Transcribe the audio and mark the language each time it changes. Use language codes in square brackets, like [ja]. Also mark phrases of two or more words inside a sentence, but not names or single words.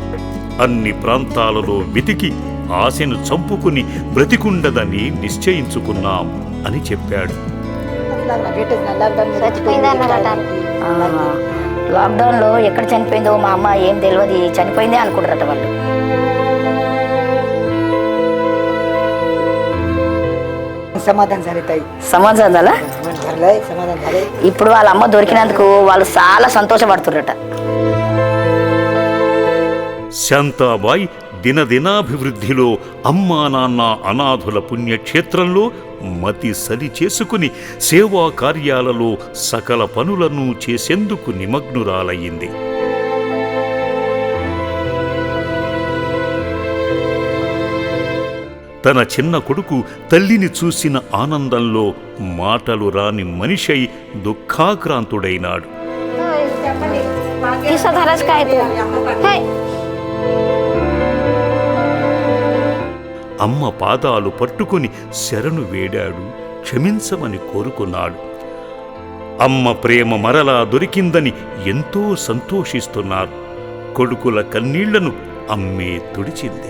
[te] అన్ని ప్రాంతాలలో వెతికి ఆశను చంపుకుని బ్రతికుండదని నిశ్చయించుకున్నాం అని చెప్పాడు. లాక్డౌన్లో ఎక్కడ చనిపోయిందో మా అమ్మ ఏం తెలియదు చనిపోయిందే అనుకుంటారట వాళ్ళు. [mr] समाधान झाले ताई సమాధానం झाला. ठरलंय समाधान झालंय [te] ఇప్పుడు వాళ్ళ అమ్మ దొరికినందుకు వాళ్ళు చాలా సంతోషపడుతుర్రట. శాంతాబాయి దినదినాభివృద్ధిలో అమ్మా నాన్న అనాథుల పుణ్యక్షేత్రంలో మతి సరి చేసుకుని సేవా కార్యాలలో సకల పనులను చేసేందుకు నిమగ్నురాలయ్యింది. తన చిన్న కొడుకు తల్లిని చూసిన ఆనందంలో మాటలు రాని మనిషై దుఃఖాక్రాంతుడైనాడు. [mr] धराच काय तू हाय [te] అమ్మ పాదాలు పట్టుకుని శరణు వేడాడు, క్షమించమని కోరుకున్నాడు. అమ్మ ప్రేమ మరలా దొరికిందని ఎంతో సంతోషిస్తున్నారు. కొడుకుల కన్నీళ్లను అమ్మే తుడిచింది.